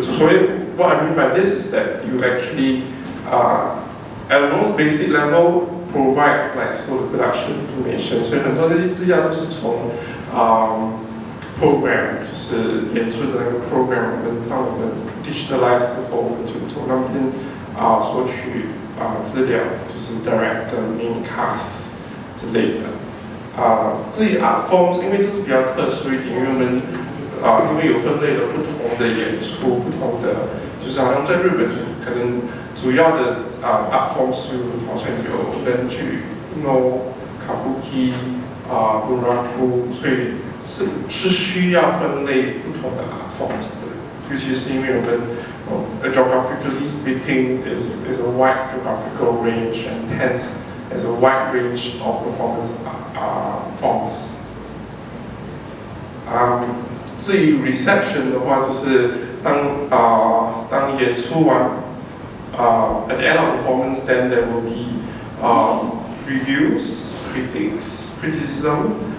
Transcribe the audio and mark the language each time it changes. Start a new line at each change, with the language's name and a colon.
English: 所以 what I mean by this is that you actually at the most basic level provide like so the production information.
Chinese: 所以很多这些资料都是从program 就是演出的那个 program， 当我们 digitalize 之后，我们就从那边索取资料，就是 director、main cast 之类的。至于 art forms， 因为这是比较特殊一点，因为我们因为有分类了不同的演出，不同的，就是好像在日本可能主要的art forms 就好像有人剧、 kabuki、bunraku， 所以是需要分类不同的 art forms 的，尤其是因为我们
English: geographically speaking is a wide geographical range, and hence there's a wide range of performance forms.
Chinese: 至于 reception 的话，就是当演出完
English: at the end of performance, then there will be reviews, criticism.